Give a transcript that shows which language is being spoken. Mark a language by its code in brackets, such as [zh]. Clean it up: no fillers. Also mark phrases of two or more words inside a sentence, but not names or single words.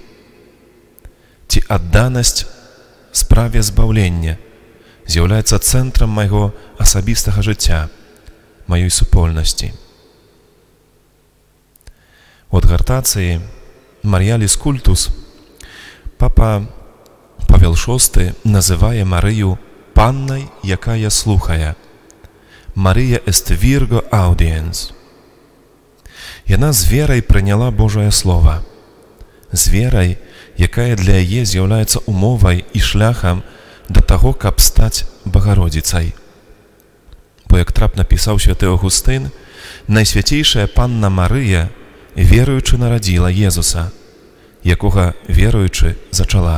[be] Ці адданасць справе збаўлення з'яўляецца цэнтрам майго асабістага жыцця, маёй супольнасці? У адгартацыі Маріяліс Культус папа Павел VI называе Марыю паннай, якая слухае. [la] Марыя est virgo audiens. [be] Яна з верай прыняла Божае Слова. З верай, якая для яе з'яўляецца умовай і шляхам да таго, каб стаць Багародзіцай. Бо, як трапна пісаў святы Аўгустын, найсвяцейшая панна Марыя веруючы нарадзіла Езуса, якога веруючы зачала.